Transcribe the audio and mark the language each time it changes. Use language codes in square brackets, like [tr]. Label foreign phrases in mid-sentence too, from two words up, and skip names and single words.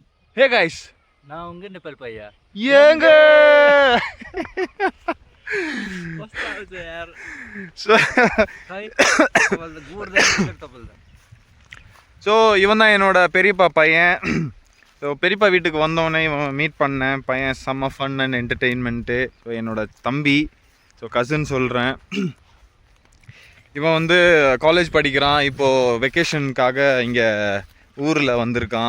[en] Hey guys, [ta] நான் உங்க नेपाल பையா ஏங்க [ne] कस्तो आउँछ यार [ta] ஸோ [ne] खै तपाईँले त गुड्दैन तपाईँले [ta] ஸோ இவன் தான் என்னோட பெரியப்பா பையன். ஸோ பெரியப்பா வீட்டுக்கு வந்தோடனே இவன் மீட் பண்ணேன். பையன் செம்ம [en] fun and entertainment. [ta] ஸோ என்னோட தம்பி, ஸோ கசின் சொல்கிறேன். இவன் வந்து காலேஜ் படிக்கிறான். இப்போது வெக்கேஷனுக்காக இங்கே ஊரில் வந்திருக்கான்.